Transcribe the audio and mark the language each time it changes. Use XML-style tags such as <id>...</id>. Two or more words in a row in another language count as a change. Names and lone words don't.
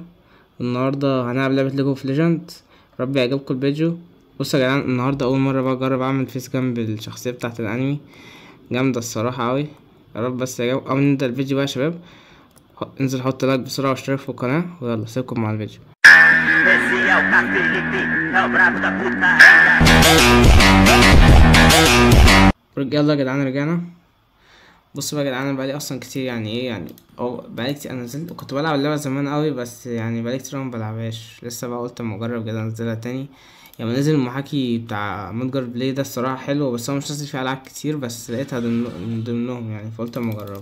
<ar>النهاردة هنلعب لعبة ليج اوف ليجند. ربي يعجبكم الفيديو. بصوا يا جدعان، النهاردة أول مرة بقى أجرب أعمل</ar> <en>face cam</en> <ar>بالشخصية بتاعة الأنمي. جامدة الصراحة أوي. يا رب بس يعجبكم. قبل ما نبدأ الفيديو بقى يا شباب، انزل حط لايك بسرعة واشترك في القناة، ويلا سيبكم مع الفيديو.</ar> <pt>Esse é o Felipe, é o brabo da putaria.</pt> <ar>يلا يا جدعان رجعنا. بصوا بقى يا جدعان، انا بقالي اصلا كتير يعني ايه يعني او بقالي كتير. انا نزلت كنت بلعب اللعبه زمان قوي، بس يعني بقالي كتير ما بلعبهاش لسه. بقى قلت اما اجرب كده انزلها تاني. يعني نزل المحاكي بتاع متجر بلاي ده الصراحه حلو، بس هو مش نازل فيه العاب كتير، بس لقيتها من ضمنهم يعني، فقلت اما اجربها.</ar>